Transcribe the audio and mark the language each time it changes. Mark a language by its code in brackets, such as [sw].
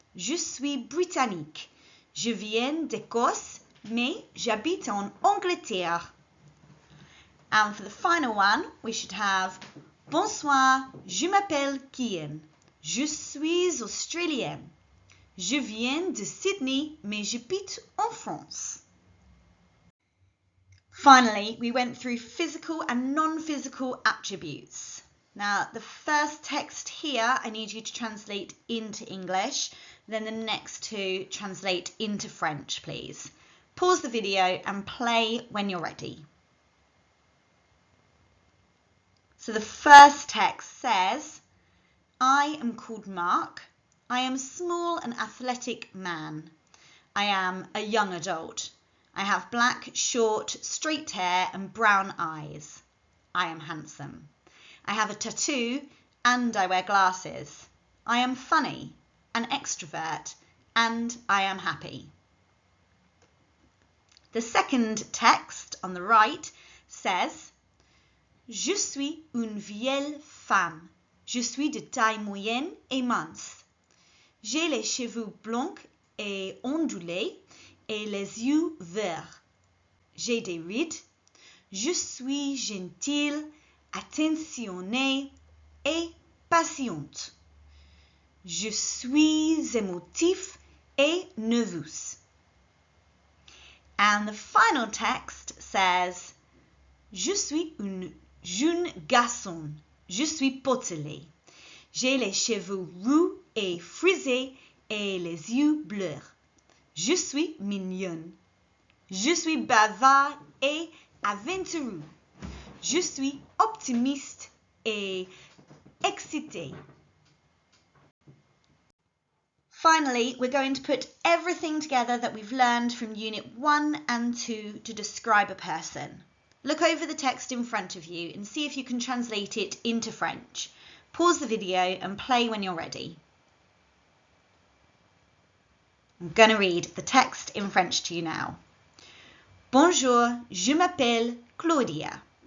[fr] Je suis britannique. Je viens d'Écosse, mais j'habite en Angleterre. [en] And for the final one, we should have, [fr] Bonsoir, je m'appelle Kian. Je suis australien. Je viens de Sydney, mais j'habite en France. [en] Finally, we went through physical and non-physical attributes. Now, the first text here, I need you to translate into English. Then the next two translate into French, please. Pause the video and play when you're ready. So the first text says, I am called Mark. I am a small and athletic man. I am a young adult. I have black, short, straight hair and brown eyes. I am handsome. I have a tattoo and I wear glasses. I am funny, an extrovert, and I am happy. The second text on the right says, [fr] Je suis une vieille femme. Je suis de taille moyenne et mince. J'ai les cheveux blancs et ondulés et les yeux verts. J'ai des rides. Je suis gentille, attentionnée et patiente. Je suis émotif et nerveuse. [en] And the final text says, [fr] Je suis un jeune garçon. Je suis potelé. J'ai les cheveux roux et frisés et les yeux bleus. Je suis mignonne. Je suis bavard et aventureux. Je suis optimiste et excité. [en] Finally, we're going to put everything together that we've learned from Unit 1 and 2 to describe a person. Look over the text in front of you and see if you can translate it into French. Pause the video and play when you're ready. I'm going to read the text in French to you now. [fr] Bonjour, je m'appelle Claudia.